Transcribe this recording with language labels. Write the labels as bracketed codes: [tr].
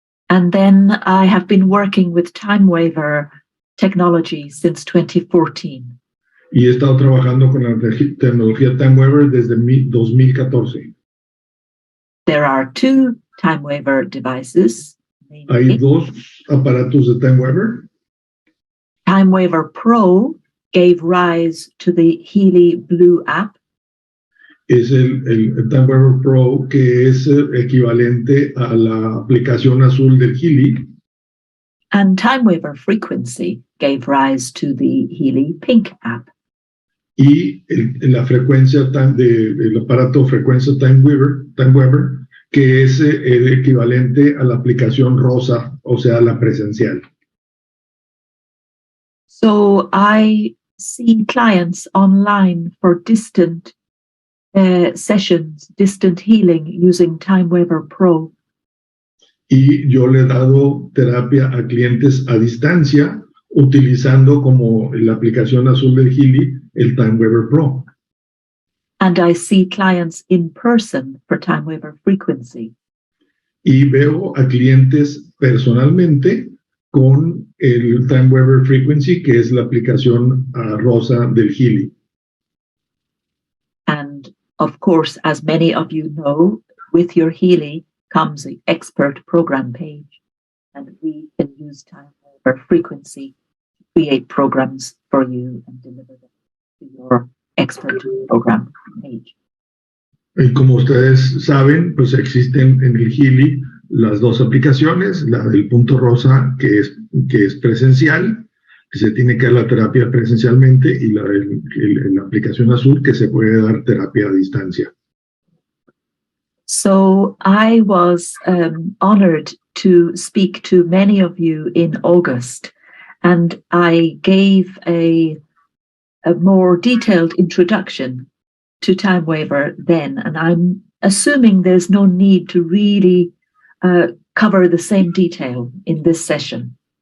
[en] And then I have been working with time waver technology since 2014. [es] Y he estado trabajando con la tecnología Time Waver desde 2014. [en] There are two time waver devices. [es] Hay dos aparatos de Time Waver. [en] Time Waver Pro gave rise to the Healy Blue app. [es] Es el Time Waver Pro, que es equivalente a la aplicación azul del Healy. [en] And Time Waver Frequency gave rise to the Healy Pink app. [es] Y la frecuencia del aparato frecuencia Time Waver, que es el equivalente a la aplicación Rosa, o sea, la presencial. [en] So I see clients online for distant sessions, distant healing using Time Waver Pro. [es] Y yo le he dado terapia a clientes a distancia utilizando como la aplicación azul del Healy el Time Waver Pro. [en] And I see clients in person for Time Waver Frequency. [es] Y veo a clientes personalmente con el Time Waver Frequency, que es la aplicación rosa del Healy. [en] And of course, as many of you know, with your Healy comes the expert program page, and we can use Time Waver Frequency to create programs for you and deliver them to your expert program page. [es] Y como ustedes saben, pues existen en el Healy las dos aplicaciones, la del punto rosa, que es presencial, que se tiene que dar la terapia presencialmente, y la aplicación azul, que se puede dar terapia a distancia. [en] So I was honored to speak to many of you in August, and I gave a more detailed introduction to Time Waver then, and I'm assuming there's no need to really cover the same detail in this session.